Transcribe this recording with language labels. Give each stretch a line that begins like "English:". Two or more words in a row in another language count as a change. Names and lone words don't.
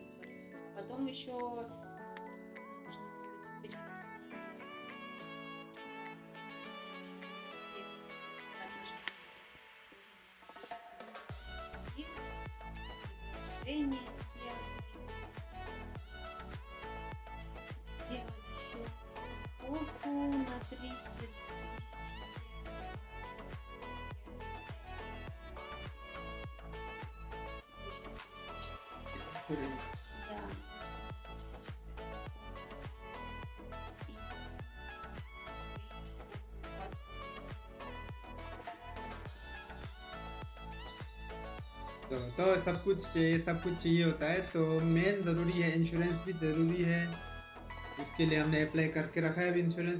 Russian: А потом еще нужно будет перевести предложение сделать еще страховку на 30 000 Курим. Да.
Hindi: तो सब कुछ ये सब कुछ चाहिए होता है। तो मेन ज़रूरी है इंश्योरेंस भी ज़रूरी है, उसके लिए हमने अप्लाई करके रखा है अभी इंश्योरेंस।